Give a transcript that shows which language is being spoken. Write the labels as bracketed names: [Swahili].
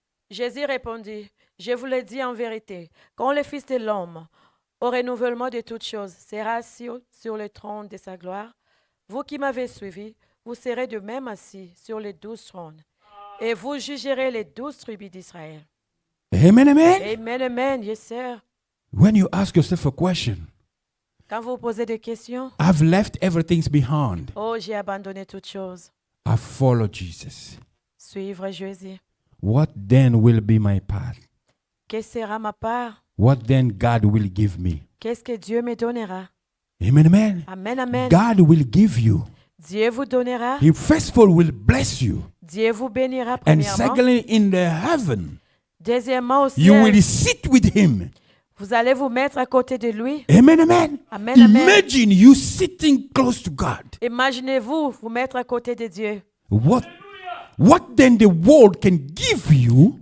[French] Jésus répondit, je vous le dis en vérité, quand le Fils de l'homme, au renouvellement de toutes choses, sera assis sur le trône de sa gloire, vous qui m'avez suivi, vous serez de même assis sur les 12 trônes, et vous jugerez les 12 tribus d'Israël. Amen, amen. [English] Amen, amen, yes, sir. When you ask yourself a question, [French] Quand vous posez des questions, [English] I've left everything behind. [French] oh, j'ai abandonné toutes choses. [English] I follow Jesus. [French] Suivre Jésus. [English] What then will be my part? [French] Quelle sera ma part? [English] What then God will give me? [French] Qu'est-ce que Dieu me donnera? Amen, amen. Amen, amen. [English] God will give you. [French] Dieu vous donnera. [English] He first of all will bless you. [French] Dieu vous bénira [English] And [French] premièrement. [English] secondly, in the heaven, [French] Deuxièmement au [English] you [French] ciel, [English] will sit with him. [French] vous allez vous mettre à côté de lui. Amen, amen. Amen, amen. [English] Imagine you sitting close to God. [French] Imaginez-vous vous mettre à côté de Dieu. [English] What then the world can give you